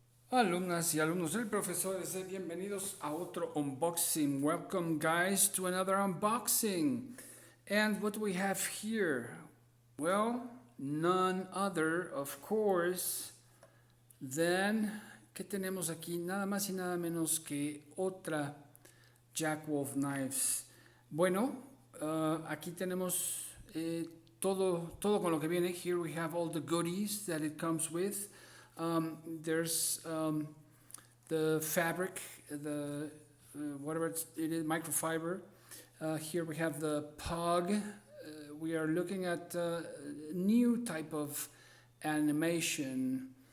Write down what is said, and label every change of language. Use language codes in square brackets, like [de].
[es] Alumnas y alumnos del profesor S, bienvenidos a otro unboxing. [en] Welcome guys to another unboxing. And what do we have here? Well, none other, of course, than, [es] ¿qué tenemos aquí? Nada más y nada menos que otra Jack Wolf Knives. Bueno, aquí tenemos todo con lo que viene. [en] Here we have all the goodies that it comes with. There's the fabric, the whatever it is, microfiber. Here we have the pug. We are looking at a new type of animation.